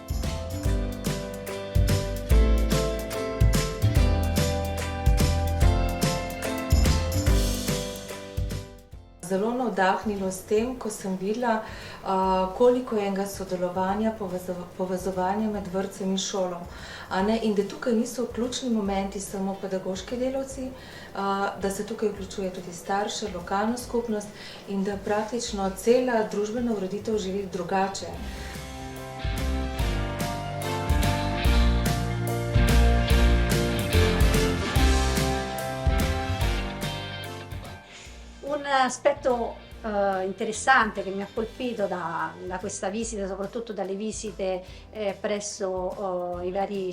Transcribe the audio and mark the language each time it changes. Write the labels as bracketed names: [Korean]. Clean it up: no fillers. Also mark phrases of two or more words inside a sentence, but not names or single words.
[Slovenian] Zelo navdahnilo s tem, ko sem videla, koliko je enega sodelovanja, povezovanja med vrtcem in šolo. In da tukaj niso ključni momenti samo pedagoški delavci, da se tukaj vključuje tudi starše, lokalno skupnost in da praktično cela družbena ureditev živi drugače. [Italian] Un aspetto interessante che mi ha colpito da questa visita, soprattutto dalle visite presso i vari